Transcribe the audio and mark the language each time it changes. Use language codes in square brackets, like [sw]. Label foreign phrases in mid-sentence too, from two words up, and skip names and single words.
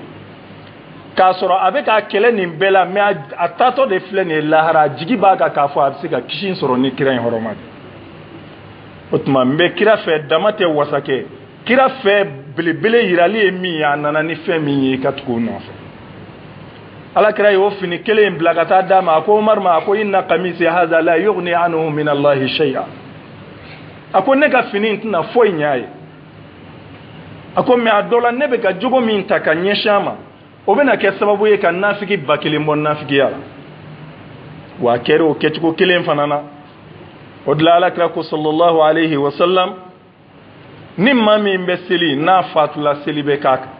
[bm] K'a sɔrɔ a bɛ ka kɛlɛ nin bɛɛ la mais a taatɔ de filɛ nin ye lahara, jigi b'a kan k'a fɔ a bɛ se ka kisi sɔrɔ ni kira in hɔrɔma de. O tuma n bɛ kira fɛ dama tɛ wasa kɛ, kira fɛ belebele yirali ye min ye a nana ni fɛn min ye i ka tugu o nɔfɛ. Alakira y'o fini kelen bila ka taa d'a ma, a ko Umar ma a ko [ar] إن قميصي هذا لا يغني عنه من الله شيئا. [bm] A ko ne ka fini in tɛna foyi ɲ'a ye. A ko mais a dɔ la ne bɛ ka jogo min ta ka ɲɛsin a ma o bɛna kɛ sababu ye ka nafigi ba kelen bɔ nafigiya la. Wa a kɛra o kɛcogo kelen fana na. O de la Alakira ko [ar] صلى الله عليه وسلم [bm] ni maa min bɛ seli n'a fatula seli bɛ k'a kan.